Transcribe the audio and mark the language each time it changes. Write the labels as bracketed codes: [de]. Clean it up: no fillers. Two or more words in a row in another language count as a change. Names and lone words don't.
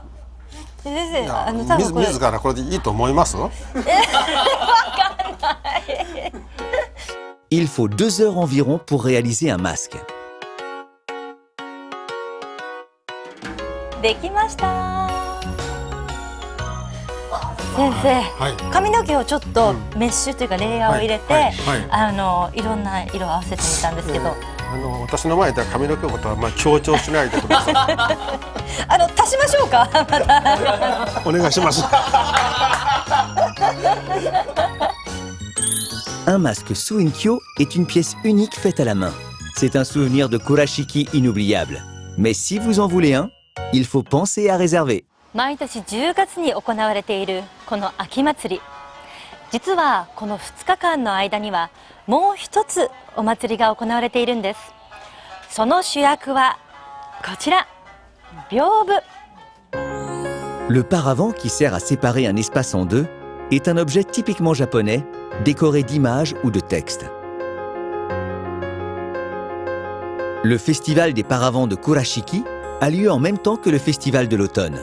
[ja] 先生、多分これ自らこれでいいと思います？わかんない。 [fr] Il faut 2 heures environ pour réaliser un masque. [ja] できました。先生、髪の毛をちょっとメッシュというかレイヤーを入れて、いろんな色を合わせてみたんですけど、私の前では髪の毛のことは強調しないでください。足しましょうか。お願いします。 [fr] Un masque sous Inkyo est une pièce unique faite à la main. C'est un souvenir de Kurashiki inoubliable. Mais si vous en voulez un, il faut penser à réserver. [ja] 毎年10月に行われているこの秋祭り。実はこの2日間の間にはもう一つお祭りが行われているんです。その主役はこちら、屏風。 [fr] Le paravent qui sert à séparer un espace en deux est un objet typiquement japonais, décoré d'images ou de textes. Le festival des paravents de Kurashiki a lieu en même temps que le festival de l'automne.